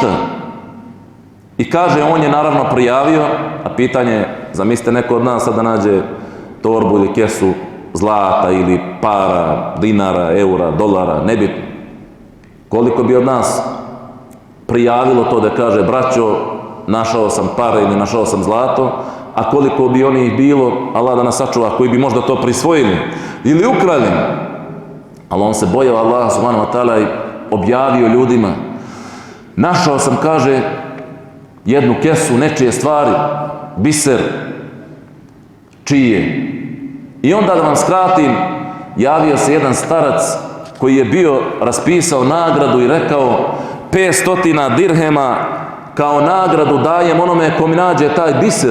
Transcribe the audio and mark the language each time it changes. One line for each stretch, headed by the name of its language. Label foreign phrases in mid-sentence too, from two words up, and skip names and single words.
Bosnian: I kaže, on je naravno prijavio, a pitanje je, zamislite neko od nas sad da nađe torbu ili kesu zlata ili para, dinara, eura, dolara, nebitno. Koliko bi od nas prijavilo to da kaže, braćo, našao sam pare ili našao sam zlato, a koliko bi onih bilo, Allah da nas sačuva, koji bi možda to prisvojili ili ukrali. Ali on se bojao Allah
Arabic: سبحانه وتعالى
Bosnian: i objavio ljudima, našao sam, kaže, jednu kesu nečije stvari, biser, čije. I onda da vam skratim, javio se jedan starac koji je bio raspisao nagradu i rekao 500 dirhema kao nagradu dajem onome ko mi nađe taj biser.